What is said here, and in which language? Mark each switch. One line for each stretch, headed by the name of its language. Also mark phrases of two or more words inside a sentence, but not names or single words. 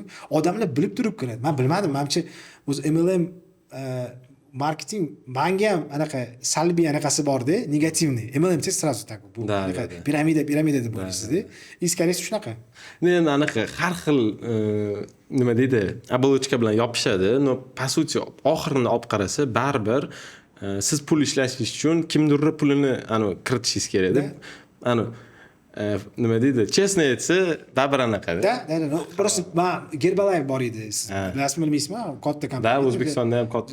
Uzbek: Odamlar bilib turib kiradi. Men bilmadim, menimcha o'zi MLM marketing menga ham anaqa salbiy anaqasi bor-da, negativniy. MLM desa
Russian: sразу так
Uzbek: bu piramida deb o'ylaysizda. Iskarisi shunaqa. Endi anaqa har xil nima deydi, оболочка bilan yopishadi.
Russian: No, по сути,
Uzbek: oxirini olib qarasa, baribir siz pul ishlashingiz uchun kimdir pulini kiritishingiz kerak-da. Nima deydi? Честно aytsa, baribir anaqada. Da. Просто Gerbalayev bor edi. Siz bilasizmi bilmaysizmi? Katta kompaniya. Da, O'zbekistonda ham katta.